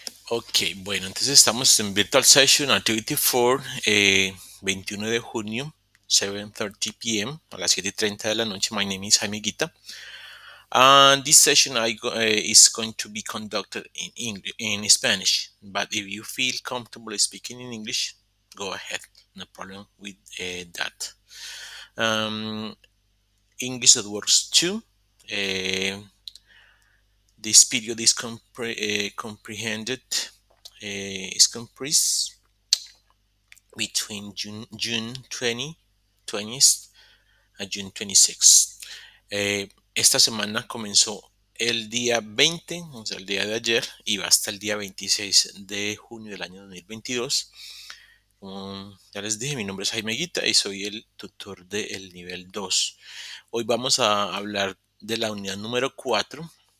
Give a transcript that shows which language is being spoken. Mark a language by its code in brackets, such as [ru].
[es] Ok, bueno, entonces estamos en Virtual Session Activity 4, 21 de junio, 7:30 p.m., a las 7:30 de la noche. [en] My name is Jaime Guita. And this session is going to be conducted in English, in Spanish. But if you feel comfortable speaking in English, go ahead. No problem with that. Um, English that works too. Uh, this period is comprehended, is comprised between June 20th a June 26th. [es] Esta semana comenzó el día 20, o sea, el día de ayer, y va hasta el día 26 de junio del año 2022. Como ya les dije, mi nombre es Jaime Guita y soy el tutor del nivel 2. Hoy vamos a hablar de la unidad número 4.